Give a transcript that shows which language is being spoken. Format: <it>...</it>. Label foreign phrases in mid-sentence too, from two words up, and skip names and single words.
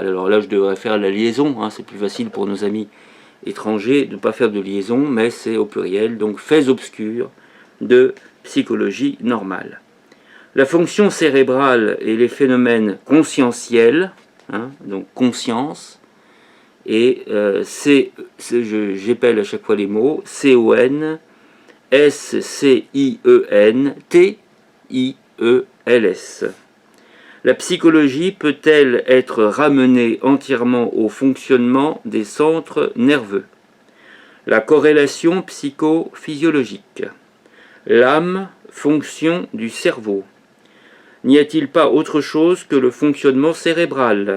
<fr>Alors là, je devrais faire la liaison, hein, c'est plus facile pour nos amis étrangers de ne pas faire de liaison, mais c'est au pluriel, donc faits obscurs de psychologie normale. La fonction cérébrale et les phénomènes conscientiels, hein, donc conscience, et j'épelle à chaque fois les mots, C-O-N, S-C-I-E-N, T-I-E-L-S. La psychologie peut-elle être ramenée entièrement au fonctionnement des centres nerveux? La corrélation psychophysiologique. L'âme, fonction du cerveau. N'y a-t-il pas autre chose que le fonctionnement cérébral?</fr>